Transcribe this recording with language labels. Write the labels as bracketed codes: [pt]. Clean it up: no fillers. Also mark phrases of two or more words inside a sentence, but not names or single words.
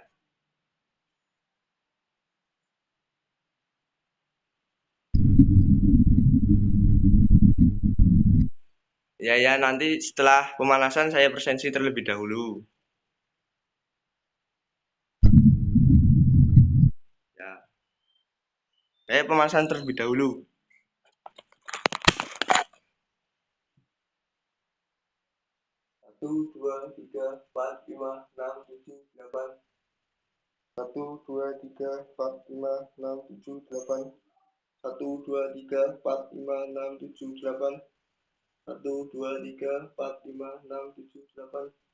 [id] Ya ya, nanti setelah pemanasan saya presensi terlebih dahulu. Ya, saya pemanasan terlebih dahulu. Satu, dua, tiga, empat, lima, enam, tujuh, delapan. Satu, dua, tiga, empat, lima, enam, tujuh, delapan. Satu, dua, tiga, empat, lima, enam, tujuh, delapan. Satu, dua, tiga, empat, lima, enam, tujuh, delapan.